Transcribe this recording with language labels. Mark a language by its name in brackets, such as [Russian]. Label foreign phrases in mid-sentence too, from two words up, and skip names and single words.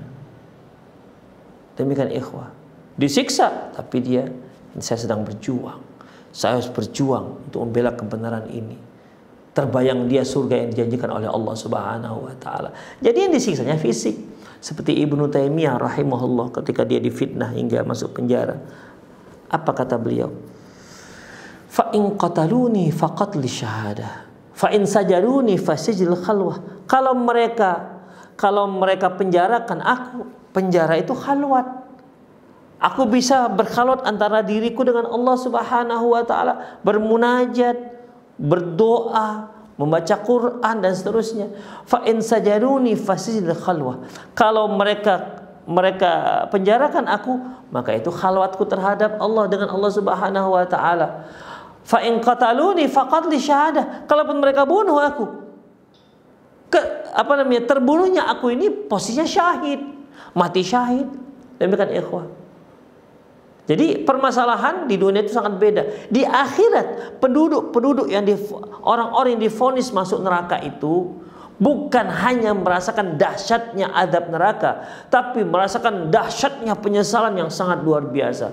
[Indonesian] Demikian ikhwah, disiksa tapi saya sedang berjuang, saya harus berjuang untuk membela kebenaran ini. Terbayang dia surga yang dijanjikan oleh Allah [Arabic] سبحانه وتعالى. [Indonesian] Jadi yang disiksanya fisik, seperti Ibnu Taimiyah rahimahullah ketika dia difitnah hingga masuk penjara. Apa kata beliau? [Arabic] فإن قتلوني فقتلي شهادة، فإن سجنوني فسجني خلوة. [Indonesian] Kalau mereka penjarakan aku, penjara itu khalwat. Aku bisa berkhalwat antara diriku dengan Allah [Arabic] سبحانه وتعالى, [Indonesian] bermunajat, berdoa, membaca Quran dan seterusnya. [Arabic] فإن سجنوني فسجني خلوة. [Indonesian] Kalau mereka penjarakan aku, maka itu khalwatku terhadap Allah dengan Allah [Arabic] سبحانه وتعالى. فإن قتلوني فقتلي شهادة. [Indonesian] Kalaupun mereka bunuh aku, terbunuhnya aku ini posisinya syahid, mati syahid. Demikian ikhwah. Jadi permasalahan di dunia itu sangat beda. Di akhirat penduduk yang orang-orang yang divonis masuk neraka itu bukan hanya merasakan dahsyatnya azab neraka, tapi merasakan dahsyatnya penyesalan yang sangat luar biasa.